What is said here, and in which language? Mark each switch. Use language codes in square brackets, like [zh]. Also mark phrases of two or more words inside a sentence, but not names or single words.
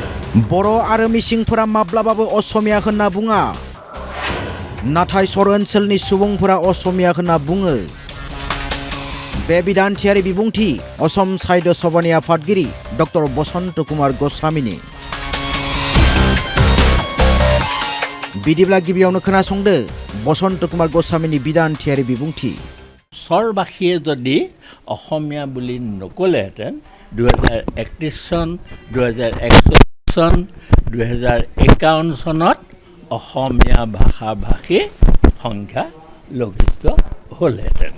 [brx] बर' आरो मिसिंफोरा माब्लाबाबो असमिया होनना बुङा, नाथाय सर ओनसोलनि सुबुंफोरा असमिया होनना बुङो। बे बिदान्थियारि बिबुंथि असम साहित्य सभानि आफादगिरि डक्टर बसन्त कुमार गस्वामीनि। बिदिब्ला गिबियावनो खोनासंदो बसन्त कुमार गस्वामीनि बिदान्थियारि बिबुंथि। [as] স্বৰবাসীয়ে যদি অসমীয়া বুলি নকলেহেঁতেন 2031 চন 2041 চন 2051 চনত অসমীয়া ভাষা ভাষী সংখ্যা লঘিষ্ঠ হ'লহেঁতেন।